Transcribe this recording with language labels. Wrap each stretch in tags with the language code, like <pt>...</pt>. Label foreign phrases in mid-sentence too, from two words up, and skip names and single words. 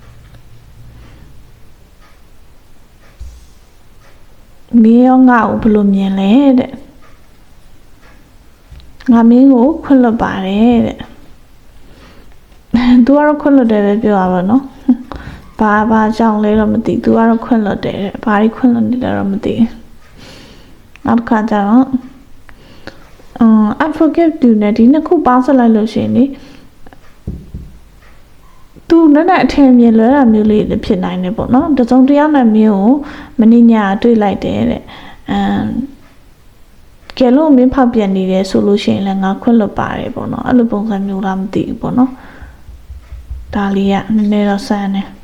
<my>မင်းရောငါ့ကိုဘယ်လိုမြင်လဲတဲ့ငါမင်းကိုခွင့်လွှတ်ပါတယ်တဲ့သူကတော့ခွင့်လွှတ်တယ်ပဲပြောရပါနော်ဘာကြောင့်လဲတော့မသိသူကတော့ခွင့်လွှတ်တယ်တဲ့ဘာတွေခွင့်လွှတ်နေလဲတော့မသိနောက်တစ်ခါကျတော့</my> <en>I forgive you</en> <my>နဲ့ဒီနှစ်ခုပေါင်းစပ်လိုက်လို့ရှိရင်လေသူနဲ့အထင်မြင်လွဲတာမျိုးလေးဖြစ်နိုင်တယ်ပေါ့နော်တစုံတယောက်နဲ့မျိုးကိုမင်းညာတွေ့လိုက်တယ်တဲ့ကဲလို့မင်းဖောက်ပြန်နေတယ်ဆိုလို့ရှိရင်လည်းငါခွင့်လွတ်ပါတယ်ပေါ့နော်အဲ့လိုပုံစံမျိုးလားမသိဘူးပေါ့နော်ဒါလေးကနည်းနည်းတော့ဆန်းတယ်</my>